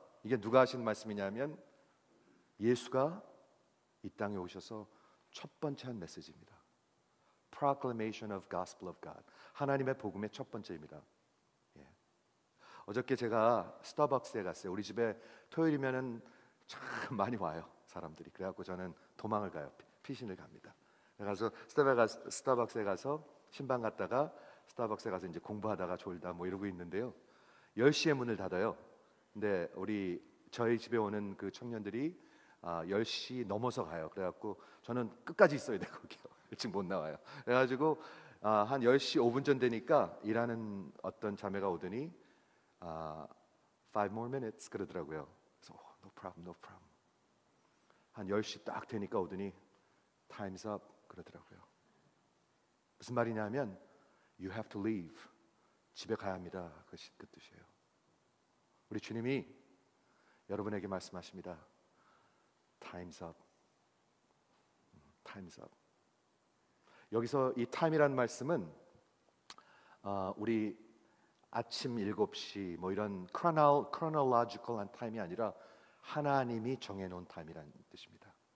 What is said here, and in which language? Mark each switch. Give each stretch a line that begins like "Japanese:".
Korean: 이게 누가 하신 말씀이냐면 예수가 이 땅에 오셔서 첫 번째 한 메시지입니다.
English: Proclamation of Gospel of God.
Korean: 하나님의 복음의 첫 번째입니다. 예. 어저께 제가 스타벅스에 갔어요. 우리 집에 토요일이면은 참 많이 와요, 사람들이. 그래갖고 저는 도망을 가요. 피신을 갑니다. 그래서 스타벅스에 가서 신방 갔다가 스타벅스에 가서 이제 공부하다가 졸다 뭐 이러고 있는데요, 10시에 문을 닫아요. 근데 저희 집에 오는 그 청년들이 10시 넘어서 가요. 그래갖고 저는 끝까지 있어야 돼, 거기요. 일찍 못 나와요. 그래가지고 한 10시 5분 전 되니까 일하는 어떤 자매가 오더니
English: 5 more minutes
Korean: 그러더라고요. 그래서
English: no problem.
Korean: 한 10시 딱 되니까 오더니
English: Time's up
Korean: 그러더라고요. 무슨 말이냐면
English: You have to leave.
Korean: 집에 가야 합니다. 그 뜻이에요. 우리 주님이 여러분에게 말씀하십니다.
English: Time's up. Time's up.
Korean: 여기서 이 time이라는 말씀은 우리 아침 7시 뭐 이런 chronological한 time이 아니라 하나님이 정해놓은 time이라는 뜻입니다.